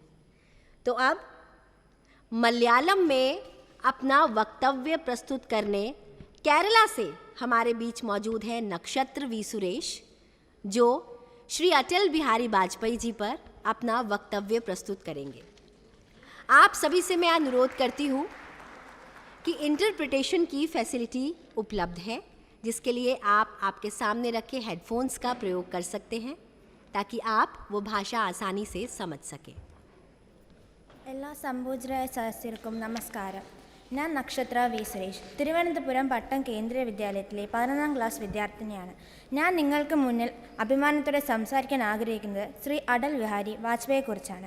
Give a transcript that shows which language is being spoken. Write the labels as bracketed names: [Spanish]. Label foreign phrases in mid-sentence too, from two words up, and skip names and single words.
[Hindi] तो अब मलयालम में अपना वक्तव्य प्रस्तुत करने केरला से हमारे बीच मौजूद है नक्षत्र वी सुरेश, जो श्री अटल बिहारी वाजपेयी जी पर अपना वक्तव्य प्रस्तुत करेंगे। आप सभी से मैं अनुरोध करती हूँ कि इंटरप्रिटेशन की फैसिलिटी उपलब्ध है, जिसके लिए आप आपके सामने रखे हेडफोन्स का प्रयोग कर सकते हैं ताकि आप वो भाषा आसानी से समझ सकें। [Malayalam] എല്ലാ സംപൂജ്യരായ സദസ്യർക്കും നമസ്കാരം. ഞാൻ നക്ഷത്ര വി സുരേഷ്, തിരുവനന്തപുരം പട്ടം കേന്ദ്രീയ വിദ്യാലയത്തിലെ 11ാം ക്ലാസ് വിദ്യാർത്ഥിനിയാണ്. ഞാൻ നിങ്ങൾക്ക് മുന്നിൽ അഭിമാനത്തോടെ സംസാരിക്കാൻ ആഗ്രഹിക്കുന്നത് ശ്രീ അടൽ ബിഹാരി വാജ്പേയിയെക്കുറിച്ചാണ്.